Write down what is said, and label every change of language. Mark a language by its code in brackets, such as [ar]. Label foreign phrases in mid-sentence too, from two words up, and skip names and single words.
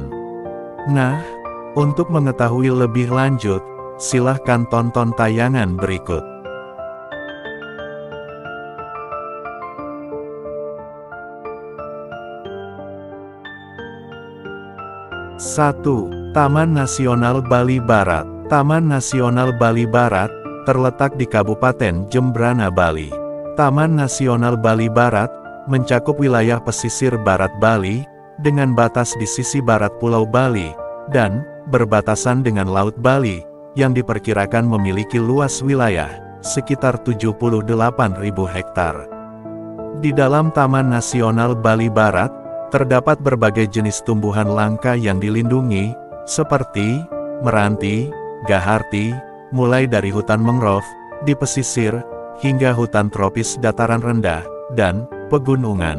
[id] Nah, untuk mengetahui lebih lanjut, silahkan tonton tayangan berikut. Satu, Taman Nasional Bali Barat. Taman Nasional Bali Barat terletak di Kabupaten Jembrana, Bali. Taman Nasional Bali Barat mencakup wilayah pesisir barat Bali, dengan batas di sisi barat Pulau Bali, dan berbatasan dengan Laut Bali, yang diperkirakan memiliki luas wilayah sekitar 78.000 hektar. Di dalam Taman Nasional Bali Barat, terdapat berbagai jenis tumbuhan langka yang dilindungi, seperti meranti, gaharti, mulai dari hutan mangrove di pesisir, hingga hutan tropis dataran rendah, dan pegunungan.